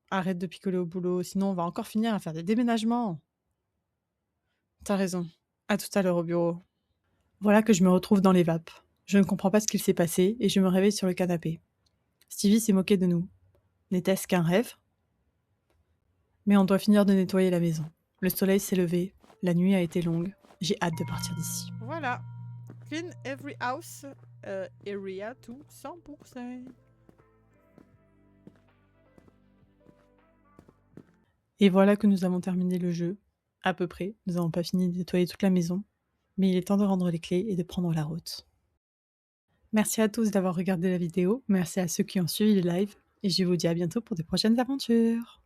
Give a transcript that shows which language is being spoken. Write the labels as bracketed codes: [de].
[fr] Arrête de picoler au boulot, sinon on va encore finir à faire des déménagements. T'as raison. À tout à l'heure au bureau. Voilà que je me retrouve dans les vapes. Je ne comprends pas ce qu'il s'est passé et je me réveille sur le canapé. Stevie s'est moqué de nous. N'était-ce qu'un rêve? Mais on doit finir de nettoyer la maison. Le soleil s'est levé, la nuit a été longue. J'ai hâte de partir d'ici. Voilà. [en] Clean every house area to 100%. [fr] Et voilà que nous avons terminé le jeu. À peu près. Nous n'avons pas fini de nettoyer toute la maison. Mais il est temps de rendre les clés et de prendre la route. Merci à tous d'avoir regardé la vidéo. Merci à ceux qui ont suivi le live. Et je vous dis à bientôt pour de prochaines aventures.